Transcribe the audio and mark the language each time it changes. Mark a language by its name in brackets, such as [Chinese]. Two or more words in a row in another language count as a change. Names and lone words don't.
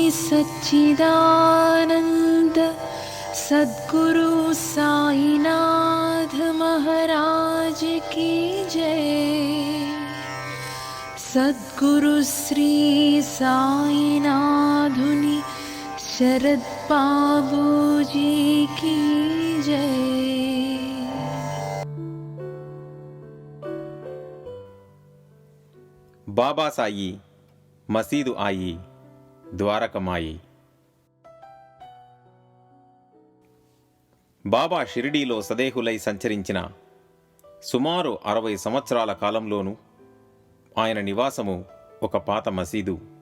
[Hindi] सच्चिदानंद सद्गुरु साईनाथ महाराज की जय। सद्गुरु श्री साईनाथुनि शरद बाबूजी की जय। [Telugu] బాబా సాయి మసీదు ఆయి ద్వారకమాయి. బాబా షిరిడీలో సదేహులై సంచరించిన సుమారు 60 సంవత్సరాల కాలంలోనూ ఆయన నివాసము ఒక పాత మసీదు.